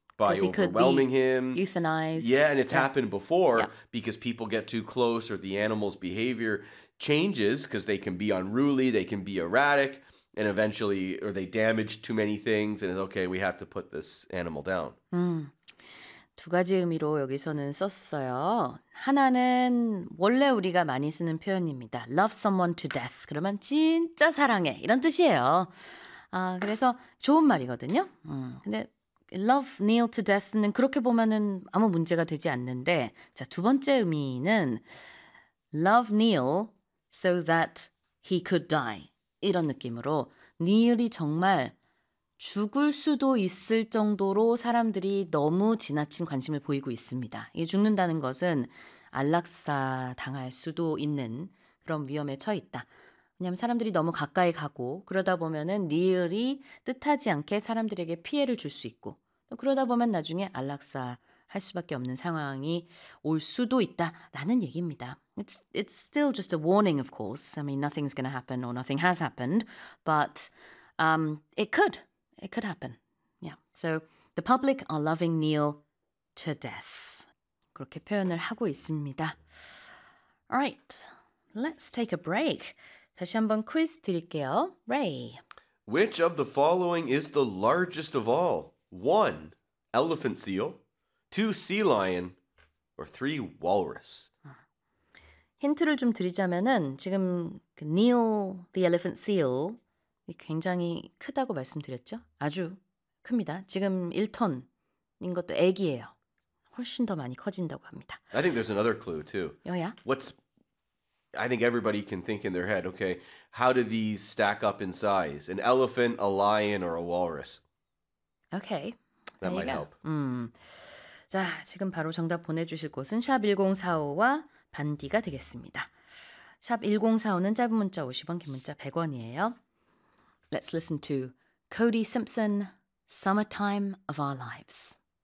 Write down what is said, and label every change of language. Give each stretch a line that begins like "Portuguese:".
English: By overwhelming him. Euthanized. Yeah, and it's happened before because people get too close or the animal's behavior changes because they can be unruly, they can be erratic, and eventually, or they damage too many things, and it's okay, we have to put this animal down.
Korean: 두 가지 의미로 여기서는 썼어요. 하나는 원래 우리가 많이 쓰는 표현입니다.
English: Love someone to death.
Korean: 그러면 진짜 사랑해. 이런 뜻이에요. 아, 그래서 좋은 말이거든요. 근데
English: love Neil to death
Korean: 는 그렇게 보면은 아무 문제가 되지 않는데 자, 두 번째 의미는
English: love Neil so that he could die.
Korean: 이런 느낌으로 Neil이 정말 죽을 수도 있을 정도로 사람들이 너무 지나친 관심을 보이고 있습니다. 이게 죽는다는 것은 안락사 당할 수도 있는 그런 위험에 처해 있다. 왜냐하면 사람들이 너무 가까이 가고 그러다 보면은 니을이 뜻하지 않게 사람들에게 피해를 줄 수 있고 또 그러다 보면 나중에 안락사 할 수밖에 없는 상황이 올 수도 있다라는 얘기입니다.
English: It's still just a warning, of course. I mean, nothing's going to happen or nothing has happened, but it could happen. Yeah. So the public are loving Neil to death.
Korean: 그렇게 표현을 하고 있습니다.
English: All right. Let's take a break.
Korean: 다시 한번 퀴즈 드릴게요.
English: Ray. Which of the following is the largest of all? 1. Elephant seal. 2. Sea lion. Or 3. Walrus.
Korean: 힌트를 좀 드리자면은 지금 그 Neil the elephant seal 굉장히 크다고 말씀드렸죠? 아주 큽니다. 지금 1톤인 것도 애기예요. 훨씬 더 많이 커진다고 합니다.
English: I think there's another clue too. Oh yeah? I think everybody can think in their head, okay, how do these stack up in size? An elephant, a lion, or a walrus? Okay. That might help.
Korean: 자, 지금 바로 정답 보내주실 곳은 샵1045와 반디가 되겠습니다. 샵1045는 짧은 문자 50원, 긴 문자 100원이에요.
English: Let's listen to Cody Simpson, Summertime of Our Lives.